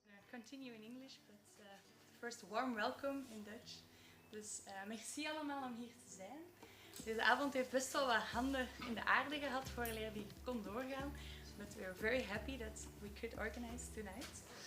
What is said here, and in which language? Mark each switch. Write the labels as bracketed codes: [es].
[en] Continue in English, but first warm welcome in Dutch. [nl] Dus merci allemaal om hier te zijn. Deze avond heeft best wel wat handen in de aarde gehad voordat die kon doorgaan. [en] But we are very happy that we could organize tonight.